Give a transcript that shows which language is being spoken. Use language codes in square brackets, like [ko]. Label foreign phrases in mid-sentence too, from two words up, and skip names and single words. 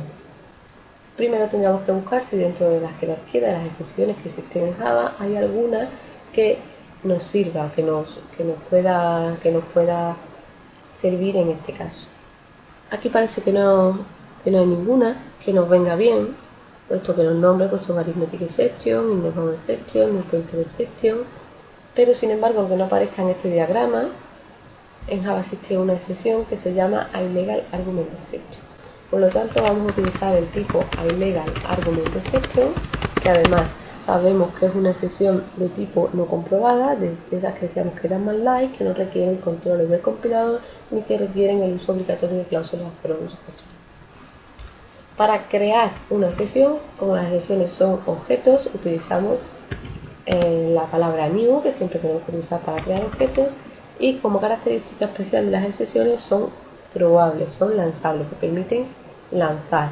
[es] Primero tendríamos que buscar si dentro de la jerarquía de las excepciones que existen en Java hay alguna que nos sirva, que nos pueda servir en este caso. Aquí parece que no hay ninguna que nos venga bien, puesto que los nombres pues, son [en] arithmetic exception, indefinite exception, pointer exception, [es] pero sin embargo, aunque no aparezca en este diagrama, en Java existe una excepción que se llama [en] illegal argument exception. [es] Por lo tanto, vamos a utilizar el tipo [en] illegal argument exception, [es] que además sabemos que es una sesión de tipo no comprobada, de esas que decíamos que eran más light, que no requieren controles del compilador ni que requieren el uso obligatorio de cláusulas throw. Para crear una sesión, como las sesiones son objetos, utilizamos la palabra new, que siempre tenemos que utilizar para crear objetos, y como característica especial de las sesiones son throwables, son lanzables, se permiten lanzar.